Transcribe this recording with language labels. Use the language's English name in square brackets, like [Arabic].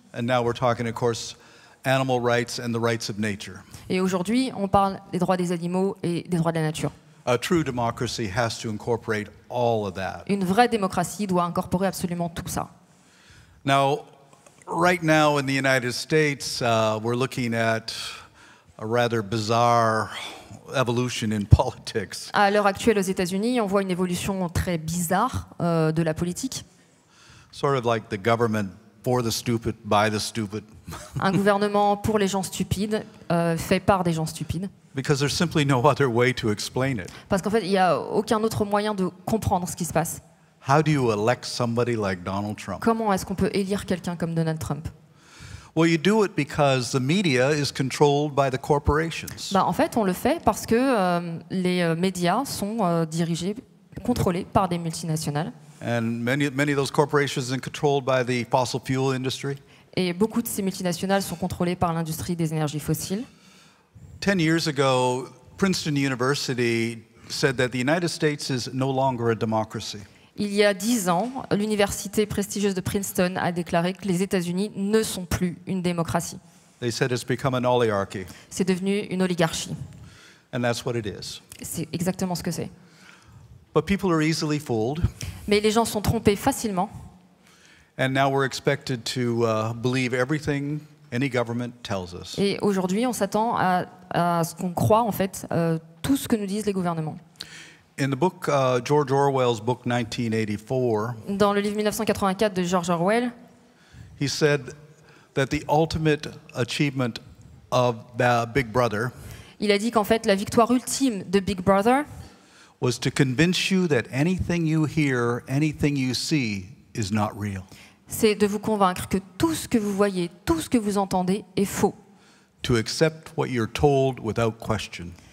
[English] And now we're talking, of course, animal rights and the rights of nature. [French] Et aujourd'hui, on parle des droits des animaux et des droits de la nature. [English] A true democracy has to incorporate all of that. [French] Une vraie démocratie doit incorporer absolument tout ça. [English] Now, right now in the United States, we're looking at a rather bizarre evolution in politics. [French] À l'heure actuelle, aux États-Unis, on voit une évolution très bizarre de la politique. [English] Sort of like the government for the stupid, by the stupid. [French] Un gouvernement pour les gens stupides, fait par des gens stupides. [English] Because there's simply no other way to explain it. [French] Parce qu'en fait, il n'y a aucun autre moyen de comprendre ce qui se passe. [English] How do you elect somebody like Donald Trump? [French] Comment est-ce qu'on peut élire quelqu'un comme Donald Trump? [English] Well, you do it because the media is controlled by the corporations. [French] En fait, on le fait parce que les médias sont dirigés, contrôlés par des multinationales. [English] And many of those corporations are controlled by the fossil fuel industry. [French] Et beaucoup de ces multinationales sont contrôlées par l'industrie des énergies fossiles. [English] 10 years ago, Princeton University said that the United States is no longer a democracy. [French] Il y a 10 ans, l'université prestigieuse de Princeton a déclaré que les États-Unis ne sont plus une démocratie. [English] They said it's become an oligarchy. [French] C'est devenu une oligarchie. [English] And that's what it is. [French] C'est exactement ce que c'est. [English] But people are easily fooled. [French] Mais les gens sont trompés facilement. [English] And now we're expected to believe everything any government tells us. [French] Et aujourd'hui, on s'attend à ce qu'on croit, en fait, tout ce que nous disent les gouvernements. [English] In the book, George Orwell's book 1984, [French] Dans le livre 1984 de George Orwell, [English] he said that the ultimate achievement of Big Brother [French] il a dit qu'en fait, la victoire ultime de Big Brother, [English] was to convince you that anything you hear, anything you see is not real. [French] c'est de vous convaincre que tout ce que vous voyez, tout ce que vous entendez est faux. [English] To accept what you're told without question.